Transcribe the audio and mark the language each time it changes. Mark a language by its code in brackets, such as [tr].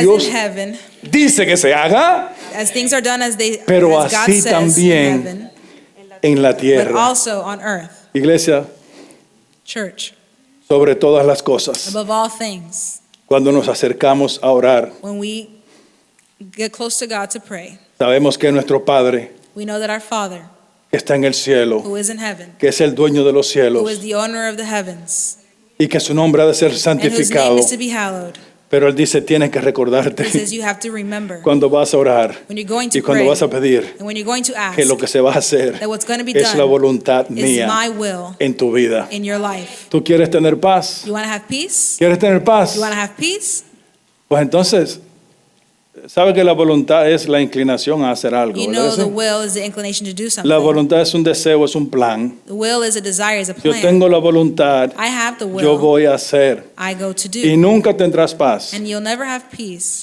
[es] Dios [en] in heaven, [es] dice que se haga, [en] as things are done [es] pero [en] as God [es] así [en] says [es] también [en] in heaven, [es] en la [en] but [es] tierra. [en] also on earth. [es] Iglesia, [en] Church, [es] sobre todas las cosas, [en] above all things, [es] cuando nos acercamos a orar, [en] when we get close to God to pray, [es] sabemos que nuestro Padre, [en] we know that our Father, [es] que está en el cielo, [en] who is in heaven, [es] que es el dueño de los [en] who [es] cielos, [en] is the owner of the heavens, [es] y que su nombre ha de ser [en] and whose name [es] santificado. [en] is to be hallowed, [es] Pero Él dice, tienes que [en] he [es] recordarte [en] says you have to remember [es] cuando vas a orar [en] when you're going [es] y [en] to [es] cuando [en] pray [es] vas a pedir [en] and when you're going to ask [es] que lo que se va a hacer [en] that what's going to be [es] es la [en] done [es] voluntad [en] is [es] mía [en] my will [es] en tu vida. [en] in your life. [es] ¿Tú quieres tener paz? [en] You want to have peace? [es] ¿Quieres tener paz? [en] You want to have peace? [es] Pues entonces, sabe que la voluntad es la inclinación a hacer algo. [en] You [es] ¿verdad [en] know [es] que [en] the [es] sí? [en] will is the inclination to do [es] La [en] something. [es] voluntad es un deseo, es un plan. [en] The will is a desire, is a [es] Yo [en] plan. [es] tengo la voluntad, [en] I have the [es] yo [en] will, [es] voy a hacer. [en] I go to [es] Y [en] do. [es] nunca tendrás paz. [en] And you'll never have peace